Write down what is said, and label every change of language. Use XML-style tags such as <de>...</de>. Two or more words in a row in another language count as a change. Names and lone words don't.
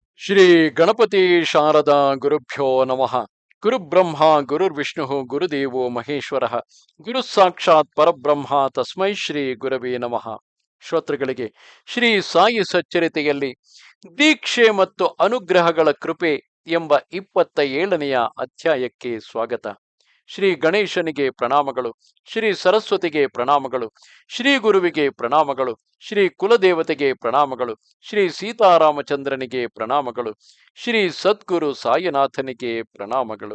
<sa>ಶ್ರೀ ಗಣಪತಿ ಶಾರದಾ ಗುರುಭ್ಯೋ ನಮಃ. ಗುರುಬ್ರಹ್ಮ ಗುರುರ್ವಿಷ್ಣು ಗುರುದೇವೋ ಮಹೇಶ್ವರ. ಗುರು ಸಾಕ್ಷಾತ್ ಪರಬ್ರಹ್ಮ ತಸ್ಮೈ ಶ್ರೀ ಗುರವೇ ನಮಃ.</sa> <kn>ಶ್ರೋತೃಗಳಿಗೆ ಶ್ರೀ ಸಾಯಿ ಸಚ್ಚರಿತೆಯಲ್ಲಿ ದೀಕ್ಷೆ ಮತ್ತು ಅನುಗ್ರಹಗಳ ಕೃಪೆ ಎಂಬ 27ನೆಯ ಅಧ್ಯಾಯಕ್ಕೆ ಸ್ವಾಗತ. ಶ್ರೀ ಗಣೇಶನಿಗೆ ಪ್ರಣಾಮಗಳು, ಶ್ರೀ ಸರಸ್ವತಿಗೆ ಪ್ರಣಾಮಗಳು, ಶ್ರೀ ಗುರುವಿಗೆ ಪ್ರಣಾಮಗಳು, ಶ್ರೀ ಕುಲದೇವತೆಗೆ ಪ್ರಣಾಮಗಳು, ಶ್ರೀ ಸೀತಾರಾಮಚಂದ್ರನಿಗೆ ಪ್ರಣಾಮಗಳು, ಶ್ರೀ ಸದ್ಗುರು ಸಾಯಿನಾಥನಿಗೆ ಪ್ರಣಾಮಗಳು.</kn>